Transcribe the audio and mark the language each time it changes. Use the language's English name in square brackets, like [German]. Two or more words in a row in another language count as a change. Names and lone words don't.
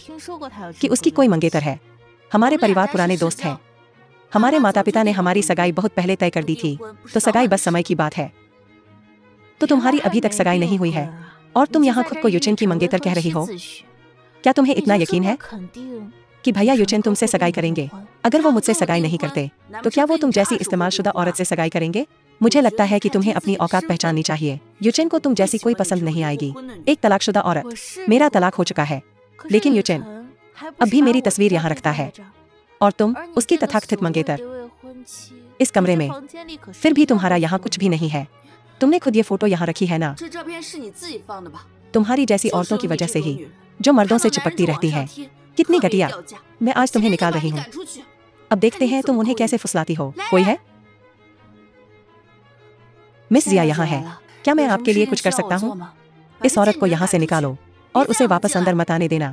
[Chinese] 听说过他有 [Hindi] कि [Chinese] 这 [Hindi] उसकी [Chinese] 个 [Hindi] कोई मंगेतर है। हमारे परिवार पुराने दोस्त हैं। हमारे माता पिता ने हमारी सगाई बहुत पहले तय कर दी थी, तो सगाई बस समय की बात है। तो तुम्हारी अभी तक सगाई नहीं हुई है और तुम यहाँ खुद को यूचेन की मंगेतर कह रही हो। क्या तुम्हें इतना यकीन है कि भैया यूचेन तुमसे सगाई करेंगे? अगर वो मुझसे सगाई नहीं करते तो क्या वो तुम जैसी इस्तेमालशुदा औरत से सगाई करेंगे? मुझे लगता है कि तुम्हें अपनी औकात पहचाननी चाहिए। यूचेन को तुम जैसी कोई पसंद नहीं आएगी। एक तलाकशुदा औरत। मेरा तलाक हो चुका है, लेकिन यूचेन अब भी मेरी तस्वीर यहाँ रखता है और तुम उसकी तथाकथित मंगेतर। इस कमरे में फिर भी तुम्हारा यहाँ कुछ भी नहीं है। तुमने खुद ये फोटो यहाँ रखी है ना? [Chinese] 这照片是你自己放的吧？ [Hindi] तुम्हारी जैसी औरतों की वजह से ही जो मर्दों से चिपकती रहती हैं। कितनी घटिया। मैं आज तुम्हें निकाल रही हूँ। अब देखते हैं तुम उन्हें कैसे फुसलाती हो। कोई है? मिस जिया यहाँ है। क्या मैं आपके लिए कुछ कर सकता हूँ? इस औरत को यहाँ से निकालो और उसे वापस अंदर मत आने देना।